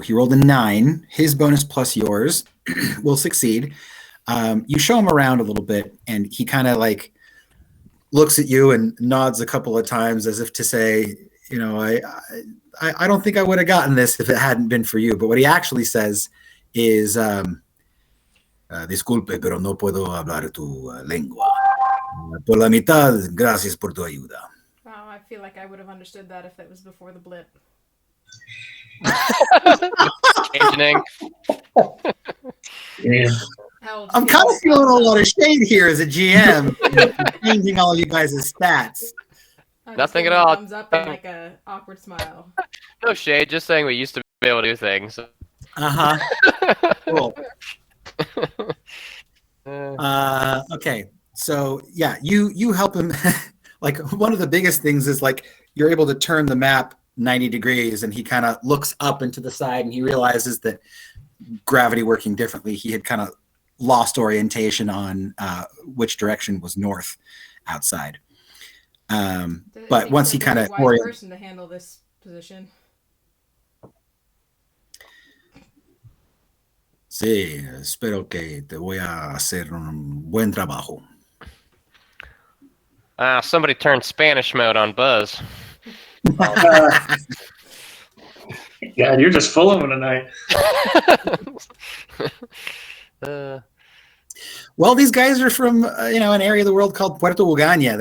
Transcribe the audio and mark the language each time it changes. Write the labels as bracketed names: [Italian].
[English] He rolled a 9. His bonus plus yours will succeed. You show him around a little bit, and he kind of like looks at you and nods a couple of times as if to say, I don't think I would have gotten this if it hadn't been for you. But what he actually says is, [Spanish] disculpe, pero no puedo hablar tu lengua. Por la mitad, gracias por tu ayuda. [English] Wow, I feel like I would have understood that if that was before the blip. Changing. Yeah. I'm kind of feeling a lot of shade here as a GM, changing all you guys' stats. Nothing at all. Thumbs up and like a awkward smile. No shade, just saying we used to be able to do things. Cool. Okay, so yeah, you help him. Like one of the biggest things is like you're able to turn the map 90 degrees, and he kind of looks up and to the side, and he realizes that gravity working differently, he had kind of lost orientation on which direction was north outside. But once he kind of wise person to handle this position. [Spanish] Sí, espero que te voy a hacer un buen trabajo. [English] Somebody turned Spanish mode on Buzz. God, you're just full of them tonight. Well, these guys are from an area of the world called Puerto Ugaña.